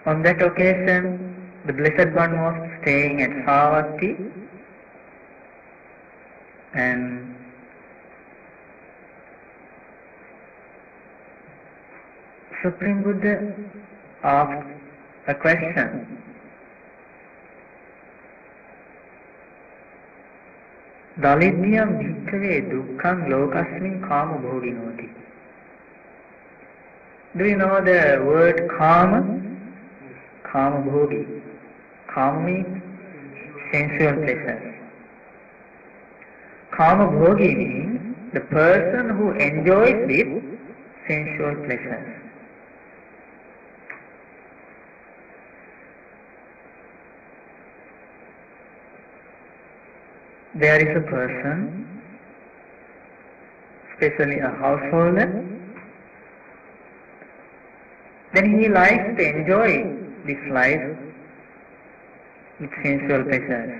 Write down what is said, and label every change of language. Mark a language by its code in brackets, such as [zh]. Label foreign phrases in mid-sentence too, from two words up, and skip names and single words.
[en] On that occasion, the Blessed One was staying at Savatthi, and Supreme Buddha asked a question. [pi] Dalidyam bhikkave dukkham lokasmin kama bhoginoti. [en] Do you know the word kama? [pi] Kama bhogi. [en] Kama means sensual pleasures. [pi] Kama bhogi [en] means the person who enjoys with sensual pleasures. There is a person, especially a householder, then he likes to enjoy this life with sensual pleasures.